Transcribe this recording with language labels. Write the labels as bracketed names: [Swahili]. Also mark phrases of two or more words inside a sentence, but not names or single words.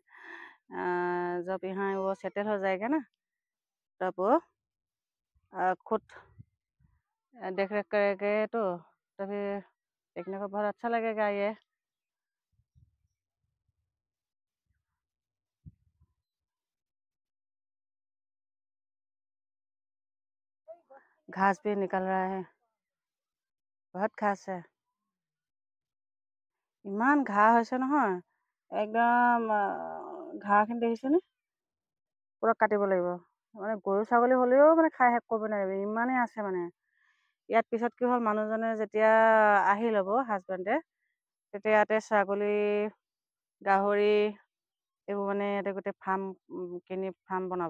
[Hindi] जब यहाँ वो सेटल हो जाएगा ना, तब वो खुद देख रेख करेंगे, तो तभी देखने को बहुत अच्छा लगेगा। ये घास भी निकल रहा है, बहुत घास है। [Assamese] ইমান ঘাঁহ হৈছে নহয়, একদম ঘাঁহখিনি দেখিছেনে? পুৰা কাটিব লাগিব, মানে গৰু ছাগলী হ'লেও মানে খাই শেষ কৰিব নোৱাৰিব, ইমানেই আছে মানে। ইয়াত পিছত কি হ'ল, মানুহজনে যেতিয়া আহি ল'ব হাজবেণ্ডে, তেতিয়া ইয়াতে ছাগলী, গাহৰি এইবোৰ মানে ইয়াতে গোটেই ফাৰ্ম বনাব।